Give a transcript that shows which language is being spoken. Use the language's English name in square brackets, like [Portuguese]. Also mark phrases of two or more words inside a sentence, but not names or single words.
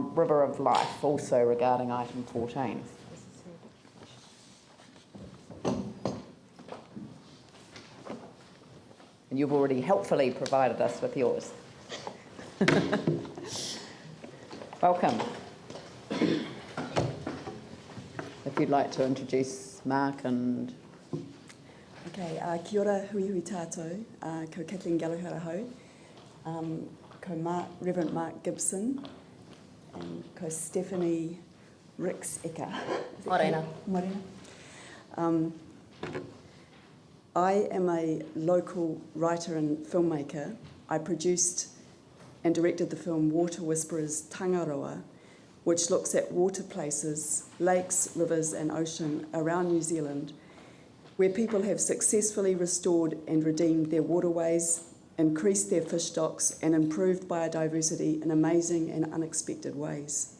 [English] River of Life, also regarding item 14. And you've already helpfully provided us with yours. Welcome. If you'd like to introduce Mark and... [Māori] Okay, kia ora hui hui tātou, ko Kathleen Gallagher ahau, ko Reverend Mark Gibson, and ko Stephanie Rix-Eka. [English] Morena. Morena. I am a local writer and filmmaker. I produced and directed the film Water Whisperers Tangaroa, which looks at water places, lakes, rivers and ocean around New Zealand, where people have successfully restored and redeemed their waterways, increased their fish stocks and improved biodiversity in amazing and unexpected ways.